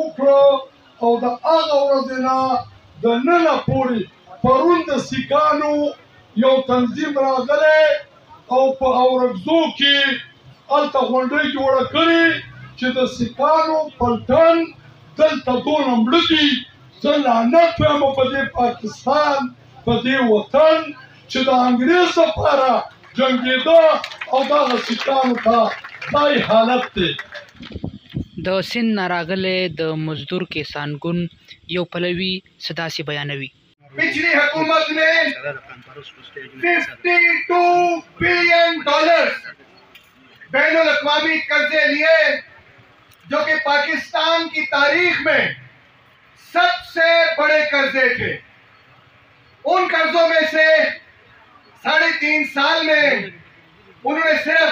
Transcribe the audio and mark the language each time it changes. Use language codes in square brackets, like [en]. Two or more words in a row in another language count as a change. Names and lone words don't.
[ps] وکړه او د هغه ورځې نه د ننه پورې پرون د سیکانو یو تنظیم راغلی او په اورکزو کې هلته غونډۍ جوړه کړې چې د سیکانو پلټن دلته دونه مړه دي زه لعنت وایم په دې پاکستان په دې وطن چې د انګریز لپاره جنګېده او دغه سیکانو ته دا حالت دی د سند نه راغلی د مزدور کیسان ګوند یو پلوي څه داسې بیانوي [ur] پچھلی حکومت نے $52 بلین بین الاقوامی قرضے لیے جو کہ پاکستان کی تاریخ میں سب سے بڑے قرضے تھے ان قرضوں میں سے 3.5 سال میں انہوں نے صرف